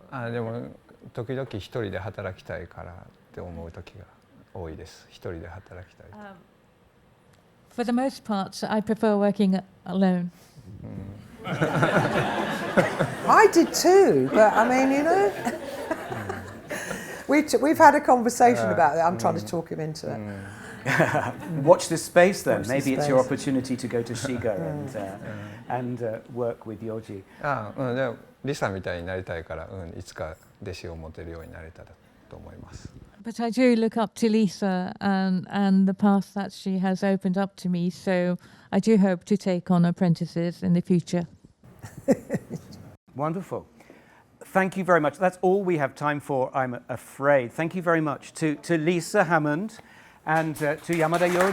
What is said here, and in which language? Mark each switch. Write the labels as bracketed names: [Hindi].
[Japanese] でも時々一人で働きたいからって思う時が多いです。一人で働きたい。 [English] For the most part, I prefer working alone. I did too, but I mean, you know, we've had a conversation about it. I'm trying to talk him into it. Watch this space then. Watch Maybe this it's your space. opportunity to go to Shiga and work with Yoji. [Japanese] でもリサみたいになりたいから、いつか弟子を持てるようになれたらと思います。 [English] But I do look up to Lisa and the path that she has opened up to me, so I do hope to take on apprentices in the future. Wonderful. Thank you very much. That's all we have time for, I'm afraid. Thank you very much to Lisa Hammond and to Yamada Yoji.